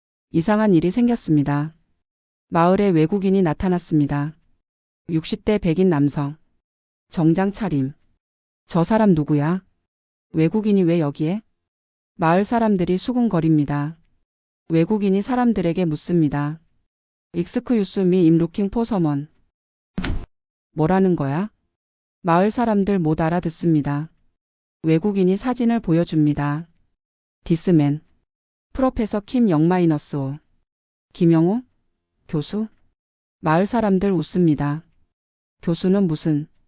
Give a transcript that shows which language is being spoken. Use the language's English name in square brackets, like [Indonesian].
[Korean] 이상한 일이 생겼습니다. 마을에 외국인이 나타났습니다. 60대 백인 남성. 정장 차림. 저 사람 누구야? 외국인이 왜 여기에? 마을 사람들이 수군거립니다. 외국인이 사람들에게 묻습니다. [English] Excuse me, I'm looking for someone. [Korean] 뭐라는 거야? 마을 사람들 못 알아듣습니다. 외국인이 사진을 보여줍니다. [English] 디스맨. 프로페서 킴 0-5. 김영호? [Korean] 교수? 마을 사람들 웃습니다. 교수는 무슨?